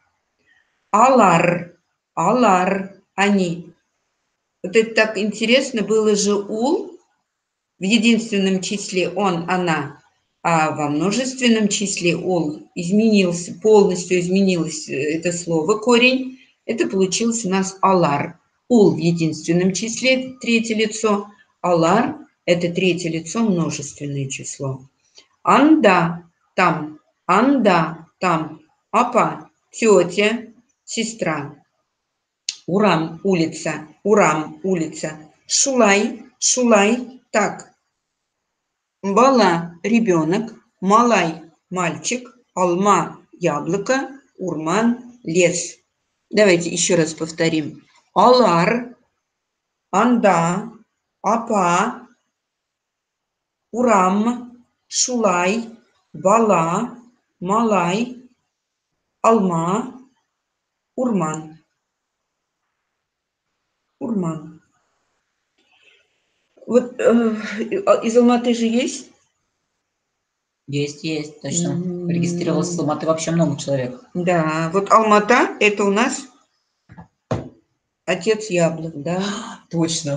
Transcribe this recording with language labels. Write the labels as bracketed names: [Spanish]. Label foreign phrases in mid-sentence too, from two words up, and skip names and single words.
[Tatar] Алар. Алар, [Russian] они. Вот это так интересно, было же ул в единственном числе он, она, а во множественном числе ул изменился, полностью изменилось это слово, корень. Это получилось у нас алар. Ул в единственном числе, третье лицо, алар – это третье лицо, множественное число. Анда, там, апа, тетя, сестра. Урам, улица, шулай, так. [Tatar] Бала, [Russian] ребенок, малай, мальчик, алма, яблоко, урман, лес. Давайте еще раз повторим. [Tatar] Алар, анда, апа, урам, шулай, бала, малай, алма, урман. Урман. [Russian] Вот из Алматы же есть? Есть, точно. Регистрировалось в Алматы вообще много человек. Да, вот Алмата – это у нас отец яблок, да? Точно.